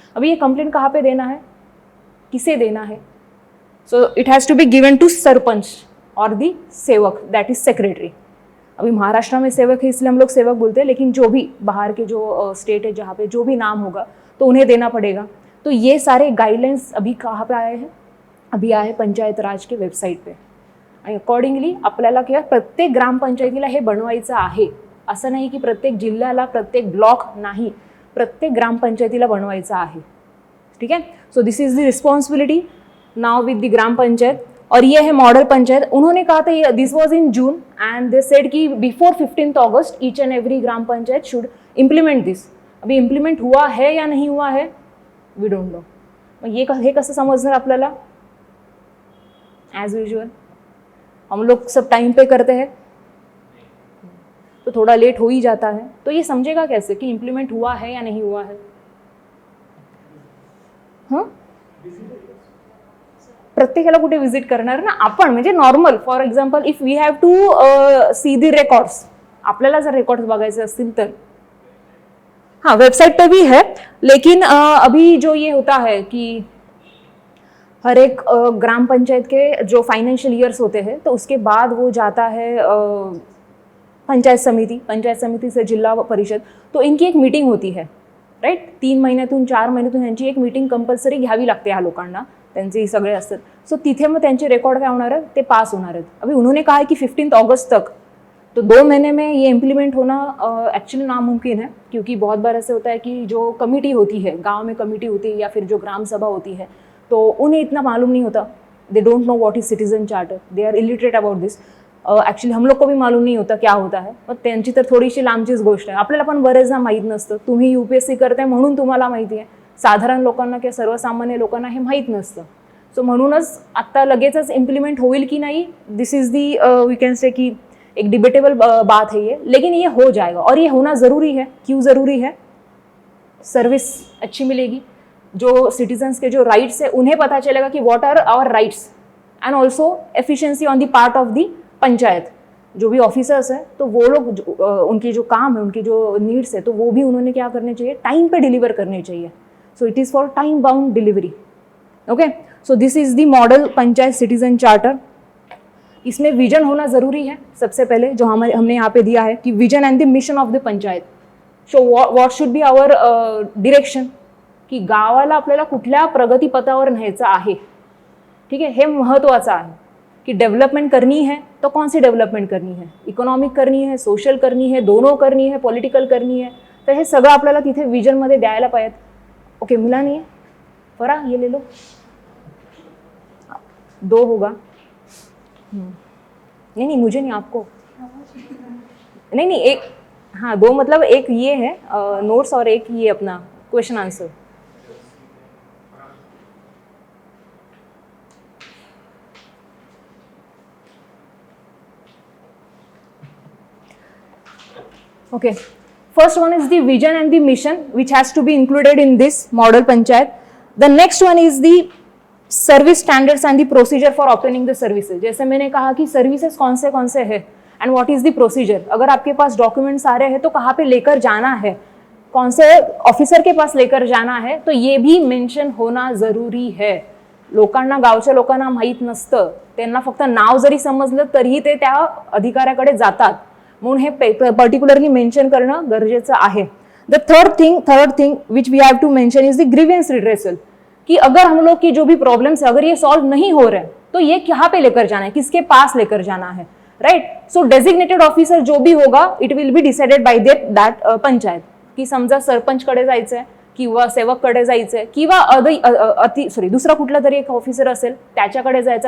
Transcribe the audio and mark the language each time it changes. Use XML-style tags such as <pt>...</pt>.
<hi>अभी ये कंप्लेंट कहाँ पे देना है,</hi> <en>किसे देना है? So it has to be given to sarpanch और the sevak, that is secretary.</en> <hi>अभी महाराष्ट्र में सेवक है इसलिए हम लोग सेवक बोलते हैं, लेकिन जो भी बाहर के जो स्टेट है जहाँ पे जो भी नाम होगा तो उन्हें देना पड़ेगा. तो ये सारे गाइडलाइंस अभी कहाँ पे आए हैं, अभी आए पंचायत राज के वेबसाईट पे.</hi> <mr>आणि अकॉर्डिंगली आपल्याला किंवा प्रत्येक ग्रामपंचायतीला हे बनवायचं आहे. असं नाही की प्रत्येक जिल्ह्याला, प्रत्येक ब्लॉक नाही, प्रत्येक ग्रामपंचायतीला बनवायचं आहे.</mr> <hi>ठीक है.</hi> <en>So this is the responsibility now with the gram panchayat.</en> <hi>और ये है मॉडल पंचायत. उन्होंने कहा था,</hi> <en>This was in June and they said कि before 15 August each and every gram panchayat should implement this.</en> <hi>अभी इम्प्लीमेंट हुआ है या नहीं हुआ है,</hi> <en>We don't know.</en> <mr>मग हे कसं समजणार आपल्याला?</mr> <hi>एज यूजुअल हम लोग सब टाइम पे करते हैं, तो थोड़ा लेट हो ही जाता है. तो ये समझेगा कैसे कि इम्प्लीमेंट हुआ है या नहीं हुआ है?</hi> <mr>हाँ, प्रत्येकाला कुठे विजिट करणार ना आपण, म्हणजे normal.</mr> <en>for example if we have to see the records,</en> <mr>आपल्याला जर रेकॉर्ड्स बघायचे असतील तर</mr> <hi>हाँ वेबसाइट पे भी है. लेकिन अभी जो ये होता है कि हर एक ग्राम पंचायत के जो फाइनेंशियल ईयर्स होते हैं, तो उसके बाद वो जाता है पंचायत समिती से जिल्हा परिषद. तो इनकी एक मीटिंग होती है, राईट.</hi> <mr>3 महिन्यातून 4 महिन्यातून यांची एक मीटिंग कंपल्सरी घ्यावी लागते ह्या लोकांना, त्यांचे सगळे असतात. सो तिथे मग त्यांचे रेकॉर्ड काय होणार आहे, ते पास होणार आहेत.</mr> <hi>अभी उन्होंने कहा है कि 15 अगस्त तक, तो 2 महीने में ये इम्प्लीमेंट होना एक्चुअली नामुमकिन है. क्योंकि बहुत बार ऐसे होता है कि जो कमेटी होती है, गांव में कमेटी होती है या फिर जो ग्राम सभा होती है, तो उन्हें इतना मालूम नहीं होता.</hi> <en>They don't know what is citizen charter, they are illiterate about this.</en> <hi>Actually हम लोग को भी मालूम नहीं होता क्या होता है.</hi> <mr>मग त्यांची तर थोडीशी लांबचीच गोष्ट आहे. आपल्याला पण बरेचदा माहीत नसतं. तुम्ही UPSC करताय म्हणून तुम्हाला माहिती आहे. साधारण लोकांना किंवा सर्वसामान्य लोकांना हे माहीत नसतं. सो म्हणूनच आत्ता लगेचच इम्प्लीमेंट होईल की नाही,</mr> <en>this is the we can say</en> <hi>कि एक डिबेटेबल बात है ये. लेकिन ये हो जाएगा और ये होना ज़रूरी है. क्यों ज़रूरी है? सर्विस अच्छी मिलेगी. जो सिटीजन्स के जो राइट्स है उन्हें पता चलेगा कि</hi> <en>What are our rights, and also efficiency on the part of the panchayat.</en> <hi>जो भी ऑफिसर्स हैं, तो वो लोग उनकी जो काम है, उनकी जो नीड्स है, तो वो भी उन्होंने क्या करने चाहिए, टाइम पे डिलीवर करने चाहिए.</hi> <en>So it is for time bound delivery. Okay. So this is the model panchayat citizen charter.</en> <hi>इसमें विजन होना ज़रूरी है. सबसे पहले जो हमने यहाँ पे दिया है कि</hi> <en>Vision and the mission of the panchayat. So what should be our direction,</en> <mr>की गावाला आपल्याला कुठल्या प्रगतीपथावर न्यायचं आहे. ठीक आहे, हे महत्त्वाचं आहे.</mr> <hi>कि डेवलपमेंट करनी है तो कौन सी डेवलपमेंट करनी है, इकॉनॉमिक करनी है, सोशल करनी है, दोनों करनी है, पॉलिटिकल करनी है.</hi> <mr>तर हे सगळं आपल्याला तिथे विजनमध्ये द्यायला पाहिजे.</mr> <hi>ओके, मिला नहीं है फरा, ये ले लो. 2 होगा. नहीं मुझे नहीं, आपको. नहीं एक, हाँ 2 मतलब एक ये है नोट्स और एक ये अपना question answer.</hi> <en>Okay, first one is the vision and the mission which has to be included in this model panchayat. The next one is the service standards and the procedure for obtaining the services.</en> <hi>जैसे मैंने कहा कि services कौन से है</hi> <en>And what is the procedure.</en> <hi>अगर आपके पास documents आ रहे हैं तो कहाँ पे लेकर जाना है, कौन से ऑफिसर के पास लेकर जाना है, तो ये भी मेंशन होना जरूरी है.</hi> <mr>लोकांना, गावच्या लोकांना माहीत नसतं, त्यांना फक्त नाव जरी समजलं तरीही ते त्या अधिकाऱ्याकडे जातात. म्हणून हे पर्टिक्युलरली मेंशन करणं गरजेचं आहे.</mr> <en>The third thing which we have to mention is the grievance redressal.</en> <hi>कि अगर हम लोग की जो भी प्रॉब्लम्स है, अगर ये सॉल्व नहीं हो रहे तो ये कहाँ पे लेकर जाना है, किसके पास लेकर जाना है, राइट.</hi> <en>so designated officer</en> <hi>जो भी होगा,</hi> <en>It will be decided by that panchayat.</en> <mr>की समजा सरपंचकडे जायचंय किंवा सेवककडे जायचंय किंवा दुसरा कुठला तरी एक ऑफिसर असेल त्याच्याकडे जायचं.</mr>